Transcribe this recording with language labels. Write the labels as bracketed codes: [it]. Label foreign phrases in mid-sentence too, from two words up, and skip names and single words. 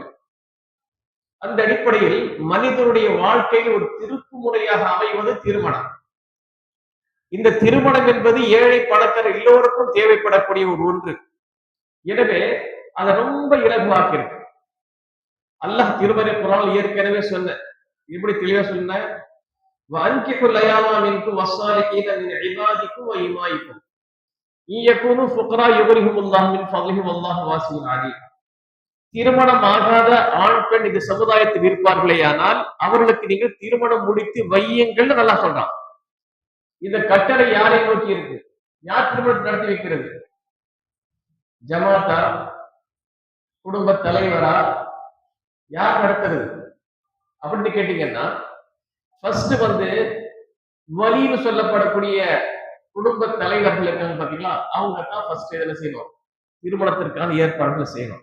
[ta] அந்த அடிப்படையில் மனிதனுடைய வாழ்க்கையில் ஒரு திருப்பு முறையாக அமைவது திருமணம். இந்த திருமணம் என்பது ஏழை பணக்காரர் எல்லோருக்கும் தேவைப்படக்கூடிய ஒரு ஒன்று. எனவே அதை ரொம்ப இலகுவாக்கி இருக்கு. அல்லாஹ் திருமறை குர்ஆனில் ஏற்கனவே சொன்ன இப்படி தெளிவா சொன்ன, [ar] وَأَنكِحُوا الْأَيَامَ مِنكُمْ وَالصَّالِحِينَ مِنْ عِبَادِكُمْ وَإِمَائِكُمْ إِنْ يَكُونُوا فُقَرَاءَ يُغْنِهِمُ اللَّهُ مِنْ فَضْلِهِ وَاللَّهُ وَاسِعٌ عَلِيمٌ. [ta] திருமணம் ஆகாத ஆண் பெண் இந்த சமுதாயத்தில் இருப்பார்களேயானால் அவர்களுக்கு நீங்கள் திருமணம் முடித்து வையுங்கள் நல்லா சொல்றான். இந்த கட்டளை யாரை நோக்கி இருக்கு? யார் திருமணம் நடத்தி வைக்கிறது? ஜமாத்தா, குடும்ப தலைவரா, யார் நடத்துறது அப்படின்னு கேட்டீங்கன்னா, ஃபர்ஸ்ட் வலின்னு சொல்லப்படக்கூடிய குடும்ப தலைவர்கள் இருக்காங்க பாத்தீங்களா, அவங்க தான் ஃபர்ஸ்ட் இதுல செய்யணும், திருமணத்திற்கான ஏற்பாடுகளை செய்யணும்.